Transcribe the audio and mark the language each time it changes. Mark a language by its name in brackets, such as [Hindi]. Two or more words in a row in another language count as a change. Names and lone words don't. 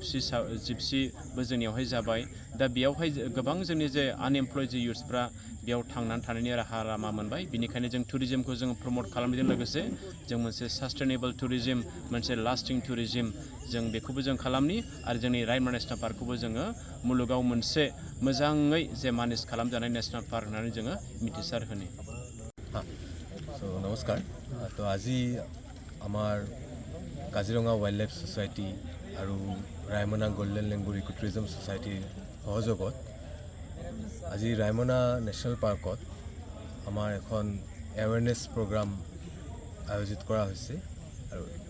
[Bodo] जिपसिबो जोंनियावहाय जाबाय दा बेयावहाय गोबां जोंनि जे आनएमप्लयड जे इयुथ्सफ्रा बेयाव थांनानै थानायनि राहा लामा मोनबाय बिनिखायनो जों टुरिज्मखौ जों प्रमोट खालामनायजों लोगोसे जों मोनसे [English] sustainable tourism [Bodo] मोनसे [English] lasting tourism [Bodo] जों बेखौबो जों खालामनि आरो जोंनि रायमना नेशनेल पार्कखौबो जोङो मुलुगाव मोनसे मोजाङै जे मानेज खालामजानाय [English] national park [Bodo] होननानै जोङो मिथिसार होनि [Assamese] नमस्कार तो আজি আমাৰ কাজিৰঙা ৱাইল্ড লাইফ ছ'চাইটি আৰু ৰায়মনা গল্ডেন লেংগুৰ ইকোটুৰিজম ছ'চাইটিৰ সহযোগত আজি ৰায়মনা নেশ্যনেল পাৰ্কত আমাৰ এখন [English] awareness program [Assamese] আয়োজিত কৰা হৈছে আৰু